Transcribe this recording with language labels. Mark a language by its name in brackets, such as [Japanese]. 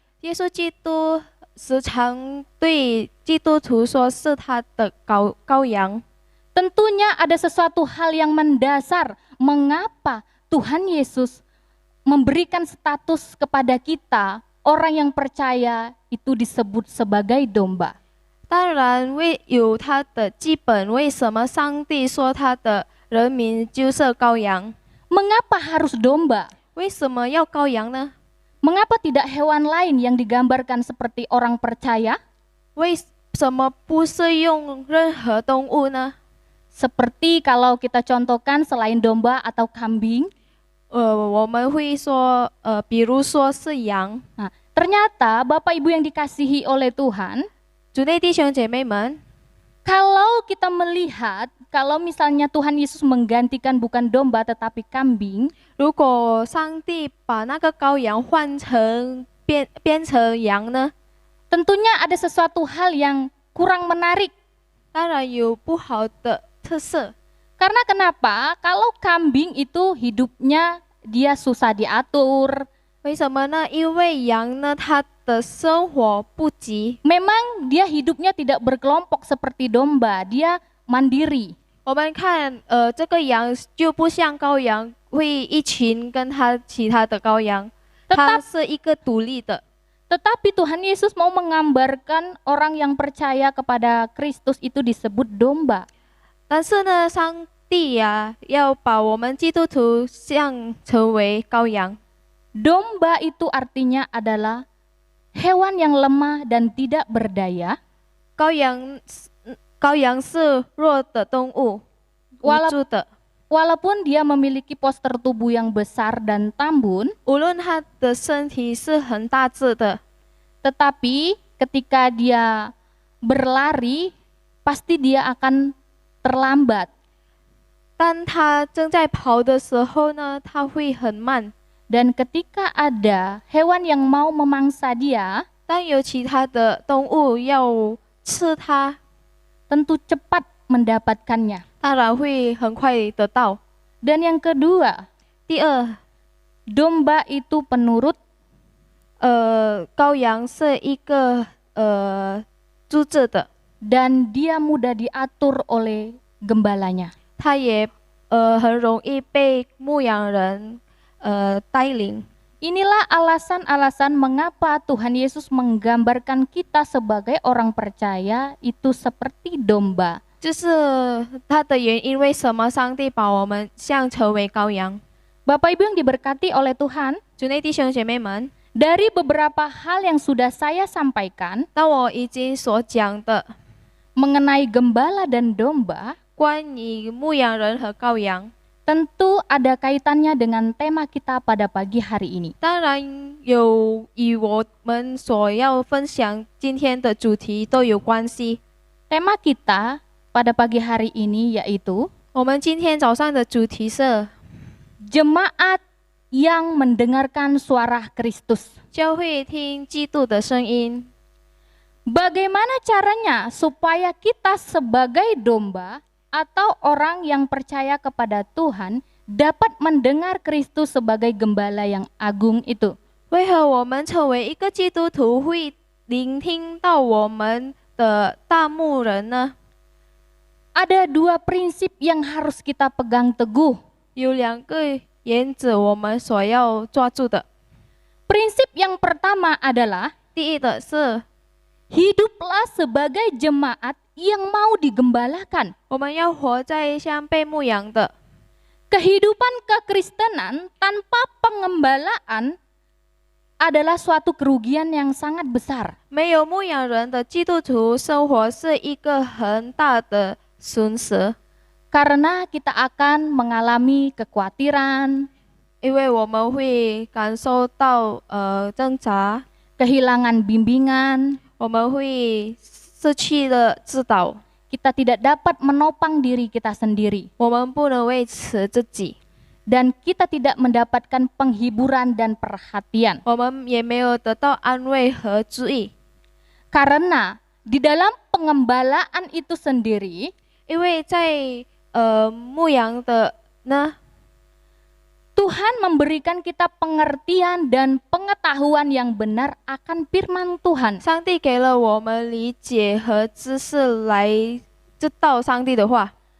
[Chinese] 耶稣基督时常对基督徒说是他的羔羊。 [Indonesian] Tentunya ada sesuatu hal yang mendasar mengapa Tuhan Yesus memberikan status kepada kita, orang yang percaya itu disebut sebagai domba. [Chinese] 当然有它的基本，为什么上帝说他的人民就是羔羊？ [Indonesian] Mengapa harus domba? [Chinese] 为什么要羔羊呢？ [Indonesian] Mengapa tidak hewan lain yang digambarkan seperti orang percaya? [Chinese] 为什么不是用任何动物呢？ [Indonesian] Seperti kalau kita contohkan selain domba atau kambing. [Chinese] 我们会说，比如说是羊。 [Indonesian] Nah, ternyata Bapak Ibu yang dikasihi oleh Tuhan, [Chinese] 主内弟兄姐妹们， [Indonesian] kalau kita melihat, kalau misalnya Tuhan Yesus menggantikan bukan domba tetapi kambing, [Chinese] 如果上帝把那个羔羊换成变成羊呢？ [Indonesian] tentunya ada sesuatu hal yang kurang menarik. [Chinese] 当然有不好的特色。 [Indonesian] Karena kenapa? Kalau kambing itu hidupnya dia susah diatur. [Chinese] 为什么呢？因为羊呢，它的生活不急。 [Indonesian] Memang dia hidupnya tidak berkelompok seperti domba, dia mandiri. [Chinese] 我们看，这个羊就不像羔羊，会一群跟它其他的羔羊，它 [Indonesian] Tetap, [Chinese] 是一个独立的。 [Indonesian] tetapi Tuhan Yesus mau menggambarkan orang yang percaya kepada Kristus itu disebut domba. [Chinese] 但是呢，上帝呀、要把我们基督徒像成为羔羊。 [Indonesian] Domba itu artinya adalah hewan yang lemah dan tidak berdaya. [Chinese] 羔羊是弱的动物，无助的。 [Indonesian] Walaupun dia memiliki postur tubuh yang besar dan tambun, [Chinese] 无论它的身体是很大只的， [Indonesian] tetapi ketika dia berlari, pasti dia akan terlambat. [Chinese] 当它正在跑的时候呢，它会很慢。 [Indonesian] Dan ketika ada hewan yang mau memangsa dia, [Chinese] 当有其他的动物要吃它， [Indonesian] tentu cepat mendapatkannya. [Chinese] 当然会很快得到。 [Indonesian] Dan yang kedua, [Chinese] 第二， [Indonesian] domba itu penurut, [Chinese] 羔羊是一个注字的， [Indonesian] dan dia mudah diatur oleh gembalanya. [Chinese] 它也很容易被牧羊人带领。 [Indonesian] Inilah alasan-alasan mengapa Tuhan Yesus menggambarkan kita sebagai orang percaya itu seperti domba. [Chinese] 就是它的原因，为什么上帝把我们像成为羔羊？ [Indonesian] Bapak Ibu yang diberkati oleh Tuhan, [Chinese] 主内弟兄姐妹们， [Indonesian] dari beberapa hal yang sudah saya sampaikan [Chinese] 当我已经所讲的 [Indonesian] mengenai gembala dan domba, [Chinese] 关于牧羊人和羔羊， [Indonesian] tentu ada kaitannya dengan tema kita pada pagi hari ini. [Chinese] 当然有与我们所要分享今天的主题都有关系。 [Indonesian] Tema kita pada pagi hari ini yaitu [Chinese] 我们今天早上的主题是 [Indonesian] jemaat yang mendengarkan suara Kristus. [Chinese] 教会听基督的声音。 [Indonesian] Bagaimana caranya supaya kita sebagai domba atau orang yang percaya kepada Tuhan dapat mendengar Kristus sebagai gembala yang agung itu? [Chinese] 为何我们成为一个基督徒会聆听到我们的大牧人呢？ [Indonesian] Ada dua prinsip yang harus kita pegang teguh. [Chinese] 有两个原则我们所要抓住的。 [Indonesian] Prinsip yang pertama adalah [Chinese] 第一的是， [Indonesian] hiduplah sebagai jemaat yang mau digembalakan. [Chinese] 我们要活在像被牧羊的。 [Indonesian] Kehidupan kekristenan tanpa pengembalaan adalah suatu kerugian yang sangat besar. [Chinese] 没有牧羊人的基督徒生活是一个很大的损失， [Indonesian] Karena kita akan mengalami kekhawatiran, [Chinese] 因为我们会感受到挣扎， [Indonesian] kehilangan bimbingan, [Chinese] 我们会失去了指导， [Indonesian] kita tidak dapat menopang diri kita sendiri, [Chinese] 我们不能维持自己， [Indonesian] dan kita tidak mendapatkan penghiburan dan perhatian. [Chinese] 我们也没有得到安慰和注意， [Indonesian] Karena di dalam pengembalaan itu sendiri, [Chinese] 因为在牧羊的呢， [Indonesian] Tuhan memberikan kita pengertian dan pengetahuan yang benar akan firman Tuhan. [Chinese] 上帝给了我们理解和知识来知道上帝的话。